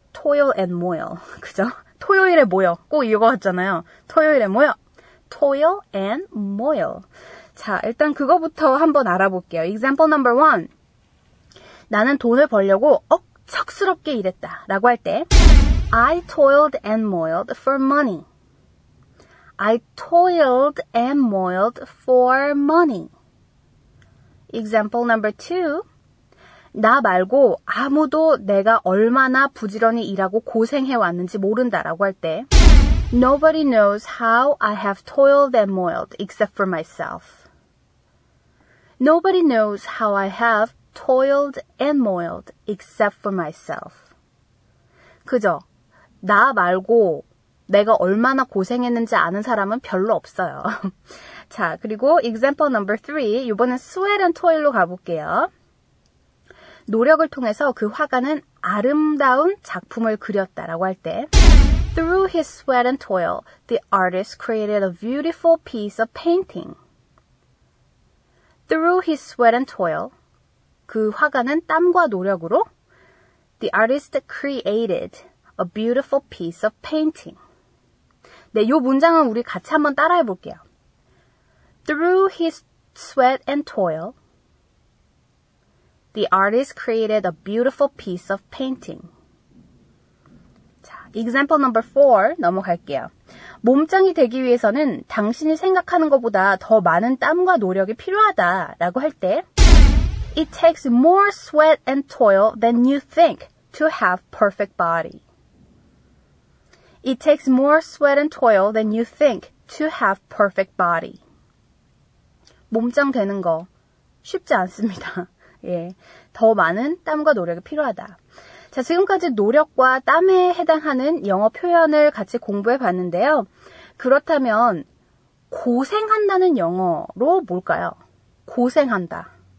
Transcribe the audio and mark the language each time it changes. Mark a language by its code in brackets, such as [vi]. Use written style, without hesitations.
[en] toil and moil. [ko] 그죠? 토요일에 모여. 꼭 이거 같잖아요. 토요일에 모여. [en] toil and moil. [ko] 자, 일단 그거부터 한번 알아볼게요. [en] example number 1. [ko] 나는 돈을 벌려고 억척스럽게 일했다 라고 할 때 [en] I toiled and moiled for money. I toiled and moiled for money. example number 2. [ko] 나 말고 아무도 내가 얼마나 부지런히 일하고 고생해왔는지 모른다라고 할 때 [en] Nobody knows how I have toiled and moiled except for myself. Nobody knows how I have toiled and moiled except for myself. [ko] 그죠? 나 말고 내가 얼마나 고생했는지 아는 사람은 별로 없어요. 자, 그리고 [en] example number 3. [ko] 이번엔 [en] sweat and toil [ko] 로 가볼게요. 노력을 통해서 그 화가는 아름다운 작품을 그렸다라고 할 때 [en] Through his sweat and toil, the artist created a beautiful piece of painting. Through his sweat and toil, [ko] 그 화가는 땀과 노력으로 [en] The artist created a beautiful piece of painting. [ko] 네, 이 문장은 우리 같이 한번 따라해 볼게요. [en] Through his sweat and toil, the artist created a beautiful piece of painting. 자, example number 4 [ko] 넘어갈게요. 몸짱이 되기 위해서는 당신이 생각하는 것보다 더 많은 땀과 노력이 필요하다라고 할 때 [en] It takes more sweat and toil than you think to have perfect body. It takes more sweat and toil than you think to have perfect body. [ko] 몸짱 되는 거 쉽지 않습니다. 예, 더 많은 땀과 노력이 필요하다. 자, 지금까지 노력과 땀에 해당하는 영어 표현을 같이 공부해 봤는데요. 그렇다면 고생한다는 영어로 뭘까요? 고생한다.